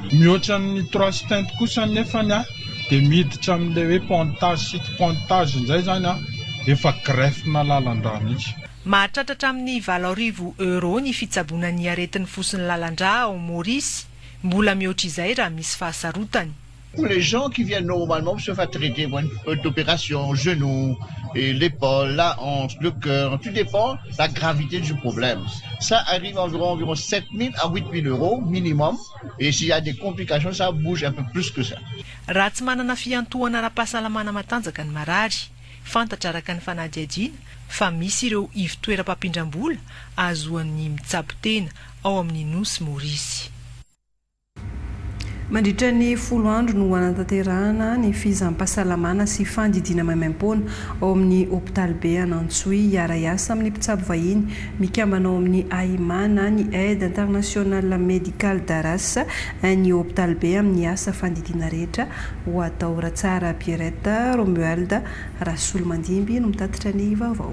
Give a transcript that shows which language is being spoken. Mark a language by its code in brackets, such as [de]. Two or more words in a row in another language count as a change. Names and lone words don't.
[mg] Mihoatra ny 3 stent kosa nefany dia miditra amin'le hoe pontage izay zany efa greffe na lalandra mihitsy. Mahatratra amin'ny €20 ny fitsaboanan'ny aretin'ny fosin'ny lalandra ao Maurice. Mbola mihoatra izay raha misy fahasarotany. [fr] Pour les gens qui viennent normalement pour se faire traiter d'opération, genou, et l'épaule, la hanche, le cœur, tout dépend de la gravité du problème. Ça arrive environ 7 000 à 8 000 euros minimum. Et s'il y a des complications, ça bouge un peu plus que ça. [mg] Raha tsy manana fiantohana ara-pahasalamana matanjaka ny marary, fantatra araka ny fanadihadiana fa misy ireo ivo-toeram-pampindram-bola ahazoan'ny mitsabo tena ao amin'ny Nosy Maurice. Mandritra ny 10 andro no anatanterahana ny fizam-pahasalamana sy fandidina maimaim-poana ao amin'ny hôpitaly be Anantsoy iara-iasa amin'ny mpitsabo vahiny mikambana ao amin'ny AIMA na ny [fr] aide internationale médicale d'Arras [mg] ny hôpitaly be amin'ny asa fandidina rehetra ho atao Ratsara Pierrette Romualda Rasolomandimby no mitatitra ny vaovao.